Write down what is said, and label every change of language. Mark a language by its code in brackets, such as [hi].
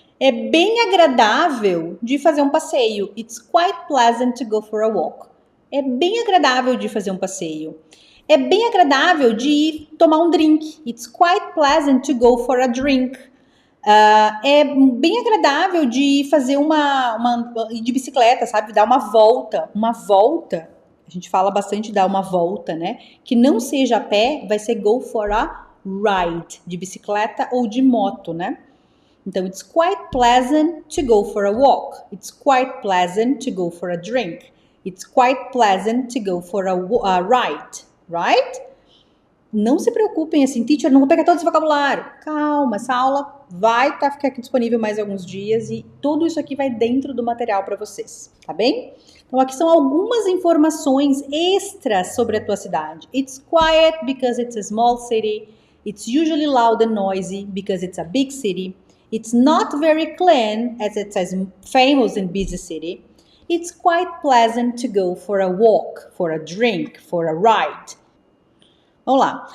[pt] É bem agradável de fazer um passeio. [en] It's quite pleasant to go for a walk. [pt] É bem agradável de fazer um passeio. É bem agradável de ir tomar um drink. [en] It's quite pleasant to go for a drink. [pt] É bem agradável de fazer de bicicleta, sabe? Dar uma volta. Uma volta. A gente fala bastante de dar uma volta, né? Que não seja a pé, vai ser [en] go for a ride, [pt] de bicicleta ou de moto, né? Então, [en] it's quite pleasant to go for a walk. It's quite pleasant to go for a drink. It's quite pleasant to go for a ride, right? [pt] Não se preocupem assim, teacher, não vou pegar todo esse vocabulário. Calma, essa aula vai ficar aqui disponível mais alguns dias e tudo isso aqui vai dentro do material para vocês, tá bem? Então, aqui são algumas informações extras sobre a tua cidade. [en] It's quiet because it's a small city. It's usually loud and noisy because it's a big city. It's not very clean as it's a famous and busy city. It's quite pleasant to go for a walk, for a drink, for a ride. [pt] Vamos lá.